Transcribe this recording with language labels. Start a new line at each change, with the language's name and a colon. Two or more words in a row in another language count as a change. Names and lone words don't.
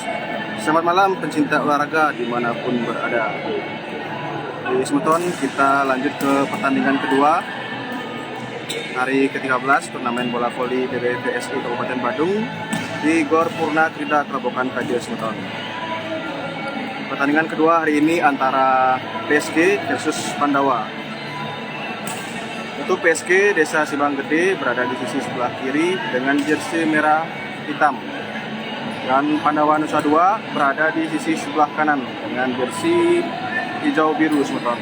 Indonesian: Selamat malam pencinta olahraga dimanapun berada. Di Semeton kita lanjut ke pertandingan kedua hari ke-13 turnamen bola voli BBVSI Kabupaten Badung di Gor Purna Krida Kerobokan Kajo Semeton. Pertandingan kedua hari ini antara PSG versus Pandawa. Untuk PSG Desa Sibang Gede berada di sisi sebelah kiri dengan jersey merah hitam, dan Pandawa Nusa Dua berada di sisi sebelah kanan dengan jersey hijau biru Semeton.